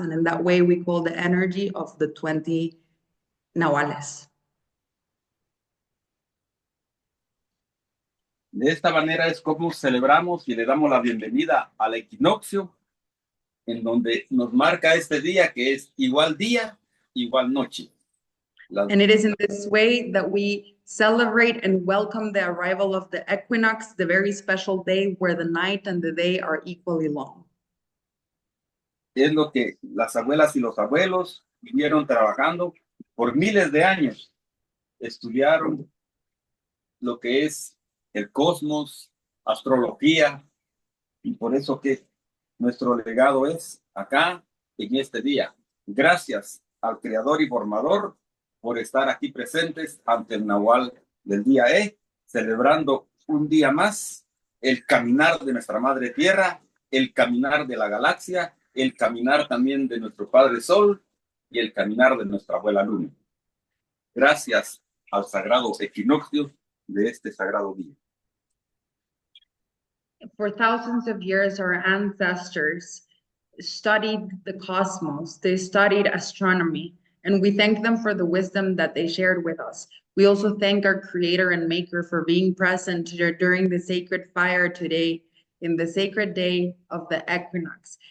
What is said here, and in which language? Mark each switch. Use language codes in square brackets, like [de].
[en] And in that way, we call the energy of the 20 Nahuales. [es] De esta manera es como celebramos y le damos la bienvenida al equinoccio, en donde nos marca este día que es igual día, igual noche. [en] And it is in this way that we celebrate and welcome the arrival of the equinox, the very special day where the night and the day are equally long. [es] Es lo que las abuelas y los abuelos vivieron trabajando por miles de años. Estudiaron lo que es el cosmos, astrología, y por eso que nuestro legado es acá en este día. Gracias al creador y formador por estar aquí presentes ante el Nahual del día celebrando un día más el caminar de nuestra madre tierra, el caminar de la galaxia, el caminar también de nuestro padre sol y el caminar de nuestra abuela luna. Gracias al sagrado equinoccio de este sagrado día. [en] For thousands of years, our ancestors studied the cosmos, they studied astronomy, and we thank them for the wisdom that they shared with us. We also thank our creator and maker for being present during the sacred fire today, in the sacred day of the equinox.